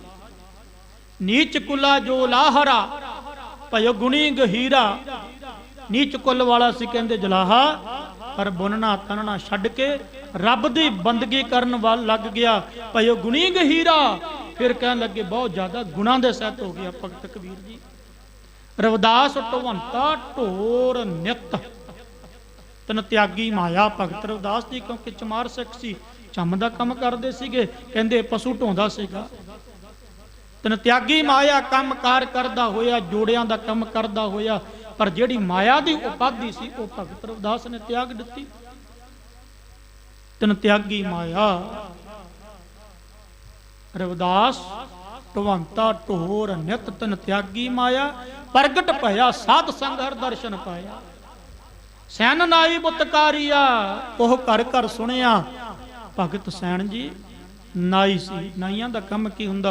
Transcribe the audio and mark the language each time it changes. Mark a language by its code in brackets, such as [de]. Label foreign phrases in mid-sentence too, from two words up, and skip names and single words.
[pa] ਨੀਚ ਕੁਲਾ ਜੋ ਲਾਹਰਾ ਭਯੋ ਗੁਣੀ ਗਹੀਰਾ, ਨੀਚ ਕੁਲ ਵਾਲਾ ਸੀ ਕਹਿੰਦੇ ਜੁਲਾਹਾ, ਪਰ ਬੁਣਨਾ ਤਣਨਾ ਛੱਡ ਕੇ ਰੱਬ ਦੀ ਬੰਦਗੀ ਕਰਨ ਵਾਲ ਲੱਗ ਗਿਆ, ਭਯੋ ਗੁਣੀ ਗਹੀਰਾ। ਫਿਰ ਕਹਿਣ ਲੱਗੇ ਬਹੁਤ ਜ਼ਿਆਦਾ ਗੁਣਾਂ ਦੇ ਸਹਿਤ ਹੋ ਗਿਆ ਭਗਤ ਕਬੀਰ ਜੀ। ਰਵਿਦਾਸ ਢੋਵੰਤਾ ਢੋਰ ਨਿਤ, ਤਨ ਤਿਆਗੀ ਮਾਇਆ ਭਗਤ ਰਵਿਦਾਸ ਜੀ, ਕਿਉਂਕਿ ਚਮਾਰ ਸਿੱਖ ਸੀ, ਚੰਮ ਕਾ ਕਾਮ ਕਰਤੇ ਸੀਗੇ, ਕਹਿੰਦੇ ਪਸ਼ੂ ਢੋਂਦਾ ਸੀਗਾ। ਤਨ ਤਿਆਗੀ ਮਾਇਆ ਕੰਮ ਕਾਰ ਕਰਦਾ ਹੋਇਆ, ਜੋੜੀਆਂ ਦਾ ਕੰਮ ਕਰਦਾ ਹੋਇਆ, ਪਰ ਜਿਹੜੀ ਮਾਇਆ ਦੀ ਉਪਾਧੀ ਸੀ ਉਹ ਭਗਤ ਰਵਿਦਾਸ ਨੇ ਤਿਆਗ ਦਿੱਤੀ। ਤਨ ਤਿਆਗੀ ਮਾਇਆ ਰਵਿਦਾਸ ਢਵੰਤਾ ਢੋਰ ਨਿਤ ਤਨ ਤਿਆਗੀ ਮਾਇਆ ਪ੍ਰਗਟ ਭਇਆ ਸਾਧ ਸੰਗ ਹਰ ਦਰਸ਼ਨ ਪਾਇਆ। ਸੈਨ ਨਾਈ ਬੁੱਤਕਾਰੀਆ ਉਹ ਘਰ ਘਰ ਸੁਣਿਆ। ਭਗਤ ਸੈਣ ਜੀ ਨਾਈ ਸੀ। ਨਾਈਆਂ ਦਾ ਕੰਮ ਕੀ ਹੁੰਦਾ?